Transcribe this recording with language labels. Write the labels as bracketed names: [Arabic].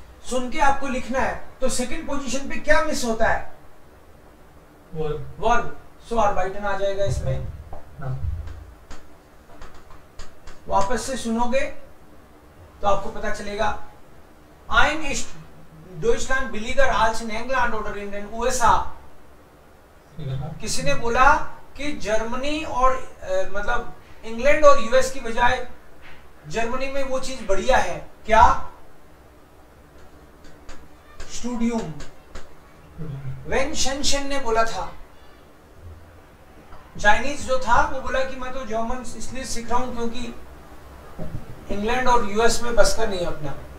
[Hindi] सुन के आपको लिखना है, तो सेकंड पोजीशन पे क्या मिस होता है? वर्ब। सो arbeiten आ जाएगा इसमें। वापस से सुनोगे तो आपको पता चलेगा। [German] Ein ist Deutschland billiger als in England oder in den USA. [Hindi] किसी ने बोला कि जर्मनी और मतलब इंग्लैंड और यूएस की बजाय जर्मनी में वो चीज बढ़िया है क्या? स्टूडियम। वेन शेनशन ने बोला था, चाइनीज जो था वो बोला कि मैं तो जर्मन इसलिए सीख रहा हूं क्योंकि इंग्लैंड और यूएस में बस का नहीं है अपना।